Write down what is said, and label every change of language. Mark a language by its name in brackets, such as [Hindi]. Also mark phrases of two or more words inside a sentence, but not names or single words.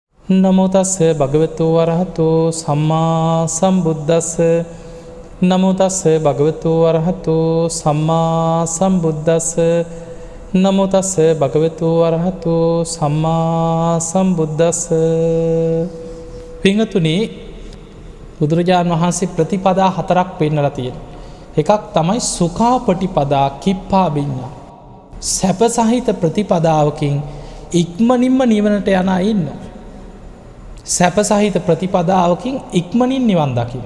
[Pali] නමෝ තස්ස භගවතු වරහතෝ සම්මා සම්බුද්දස්ස නමෝ තස්ස භගවතු වරහතෝ සම්මා සම්බුද්දස්ස නමෝ තස්ස භගවතු වරහතෝ සම්මා සම්බුද්දස්ස. [Sinhala] පින්වතුනි, බුදුරජාණන් වහන්සේ ප්‍රතිපදා 4ක් පෙන්නලා තියෙනවා. එකක් තමයි [Pali] සුඛාපටිපදා කිප්පා විඤ්ඤා. [Sinhala] සැප සහිත ප්‍රතිපදාවකින් ඉක්මනින්ම නිවනට යන අය ඉන්නවා. සැප සහිත ප්‍රතිපදාවකින් ඉක්මනින් නිවන් දකින්න.